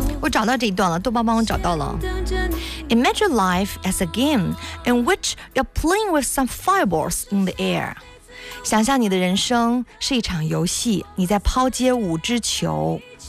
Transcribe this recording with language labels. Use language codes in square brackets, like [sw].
[zh] 找到这一段了，豆包帮我找到了。 [en] Imagine life as a game in which you're playing with some fireballs in the air. [zh] 想象你的人生是一场游戏，你在抛接五只球。